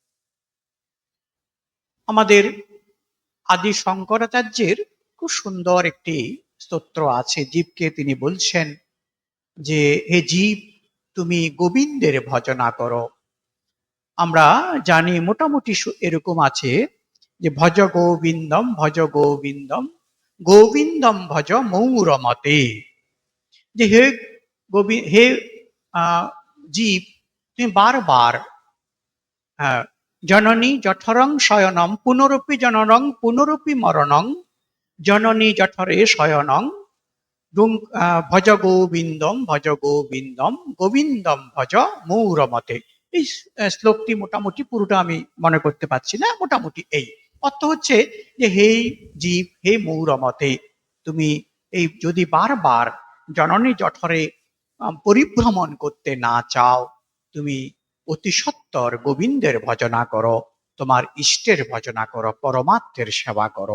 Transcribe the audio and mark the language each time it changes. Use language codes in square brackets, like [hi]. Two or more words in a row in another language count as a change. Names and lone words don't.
[bn] আমাদের আদি শঙ্করাচার্যের খুব সুন্দর একটি স্তোত্র আছে, জীবকে তিনি বলছেন যে হে জীব তুমি গোবিন্দের ভজনা করো। আমরা জানি মোটামুটি এরকম আছে যে [sa] ভজ গোবিন্দম ভজ গোবিন্দম গোবিন্দম ভজ মৌরমতে। [bn] যে হে হে জীব তুমি বারবার [sa] জননী জঠরং শয়নম পুনরপি জননং পুনরপি মরণং জননী জঠরে শয়নং ভজ গোবিন্দম ভজ গোবিন্দম গোবিন্দম ভজ মৌরমতে। [bn] এই শ্লোকটি মোটামুটি পুরোটা আমি মনে করতে পারছি না, মোটামুটি এই অর্থ হচ্ছে যে হে জীব হে মৌরমতে, তুমি এই যদি বারবার জননী জঠরে পরিভ্রমণ করতে না চাও, তুমি অতি সত্বর গোবিন্দের ভজনা করো, তোমার ইষ্টের ভজনা করো, পরমাত্মের সেবা করো।